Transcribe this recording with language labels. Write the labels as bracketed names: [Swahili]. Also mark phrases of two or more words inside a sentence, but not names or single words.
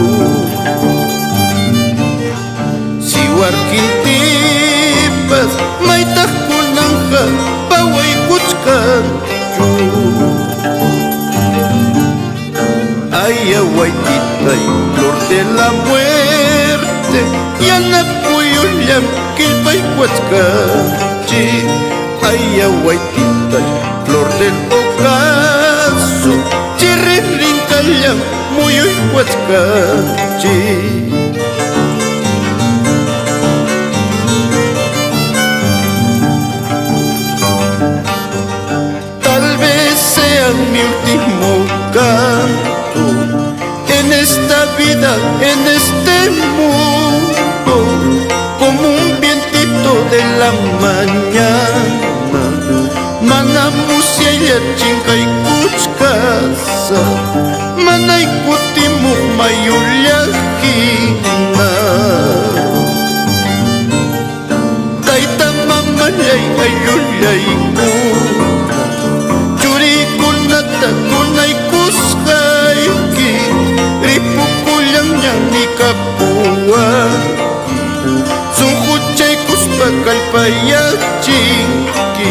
[Quechua] Siwarkintipas, maytaq kunanja paway kuchkachu. Ayahuaytita, [Spanish] flor de la muerte, [Quechua] yanapuyullam qillpay kuachkachi. Ayahuaytita, [Spanish] flor del ocaso, [Quechua] chirrinrincallam muyuy huachkachi. [Spanish] Tal vez sea mi último canto en esta vida, en este mundo, como un vientito de la mañana. [Quechua] Manamusyaya chinkay kuchkasa, manay kutimuq mayullakina. Tayta mamallay ayullaykuna, churikunata kunaykusqayki, ripukullanña nikapuwanki, sunquchaykuspa kallpayachinki.